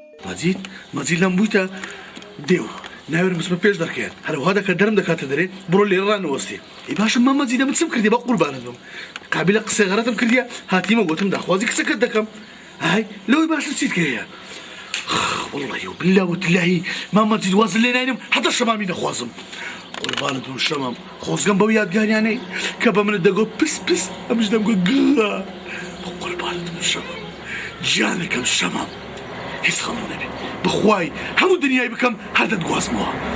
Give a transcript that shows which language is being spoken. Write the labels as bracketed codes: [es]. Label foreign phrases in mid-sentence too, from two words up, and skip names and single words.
[ckb] مەجید لەم بوویتە دێو ناوێرم بچمە پێش دەکەیان هەروەها دەکات دەرم دەکاتە دەرێ بڕۆ لێرە ڕانەوەستی ئەی باشە مەجیدە من چم کردی بە قوربانت بم قابلە قسەی غەرەتم کردیە هاتیمە گوتم داخوازی کچەکەت دەکەم هاي لەوەی باشتر چیت کردیە [ar] والله وبالله وتالله [ckb] ما مەجید وازن لێ ناینم حتى شەمامی نەخوازم قوربانت بم شەمام خۆزگەم بەو یادگاریانەی کە بە منت دەگۆ پس پس ئەمش دەمگۆ گا قوربانت بم شەمام گیانەکەم شەمام هیچ خەمم نەبێ بخوای هەموو دنیای بکەم هەر دەتگوازمەوە